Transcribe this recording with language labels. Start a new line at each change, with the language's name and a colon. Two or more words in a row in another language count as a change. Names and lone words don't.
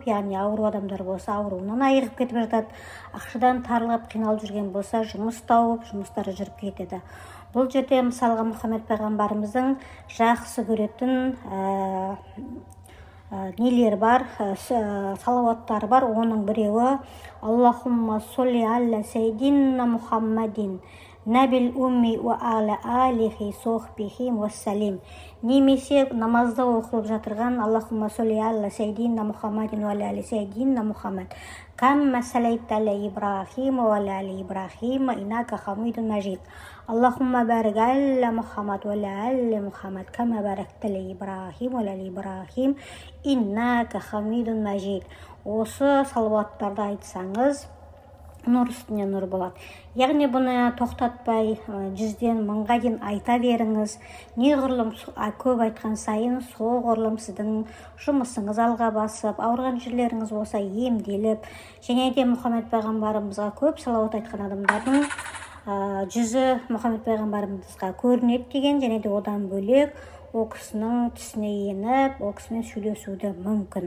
Kazakh: Яғни ауру адамдар болса, ауруынан айығып кетіп жатады. Ақшадан тарылып, қиналып жүрген болса, жұмыс тауып, жұмыстары жүріп кетеді. Бұл жерде мысалға Мұхаммед пайғамбарымыздың жақсы көретін нелер бар, салауаттары бар. Оның біреуі
Arabic: اللهم صل على سيدنا محمد النبي الأمي وعلى آله وصحبه وسلم.
Kazakh: Немесе намазда оқылып жатырған
Arabic: اللهم صل على سيدنا محمد وعلى سيدنا محمد كما صليت على إبراهيم وعلى إبراهيم إنك حميد مجيد. اللهم بارك على محمد وعلى محمد كما باركت على إبراهيم وعلى إبراهيم إنك حميد مجيد.
Kazakh: Осы салауаттарды айтсаңыз, нұр үстіне нұр болады. Яғни бұны тоқтатпай 100-ден 1000-ға дейін айта беріңіз. Неғұрлым көп айтқан сайын, соғұрлым сіздің жұмысыңыз алға басып, ауырған жерлеріңіз болса емделіп, және де Мұхаммед пайғамбарымызға көп салауат айтқан адамдардың жүзі Мұхаммед пайғамбарымызға көрінеді деген, және де одан бөлек ол кісінің түсіне еніп, ол кісімен сөйлесуді мүмкін.